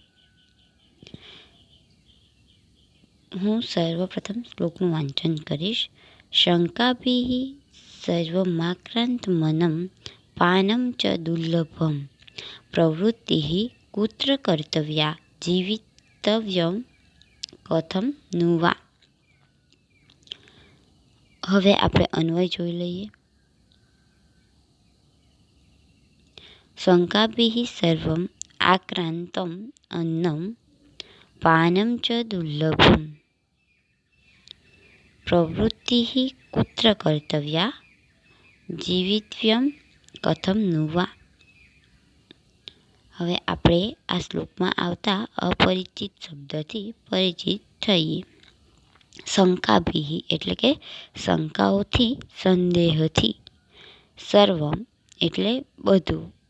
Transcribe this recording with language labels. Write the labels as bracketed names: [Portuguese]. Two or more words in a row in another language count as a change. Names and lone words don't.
[Gujarati] હું સર્વપ્રથમ શ્લોકનું વાંચન કરીશ. [Sanskrit] શંકાભિઃ સર્વમાક્રાંત મનમ પાનમ ચ દુર્લભમ પ્રવૃત્તિઃ કુત્ર કર્તવ્યા જીવિતવ્યમ કથમ नु वा. [Gujarati] હવે આપણે અન્વય જોઈ લઈએ. [Sanskrit] શંકાભિઃ સર્વમ આક્રાંતમ અન્નમ પાનમ ચ દુર્લભમ પ્રવૃત્તિઃ કુત્ર કર્તવ્યા જીવિતવ્યમ કથમ नु वा. [Gujarati] હવે આપણે આ શ્લોકમાં આવતા અપરિચિત શબ્દથી પરિચિત થઈએ. શંકાભિઃ એટલે કે શંકાઓથી, સંદેહથી. સર્વમ એટલે બધું.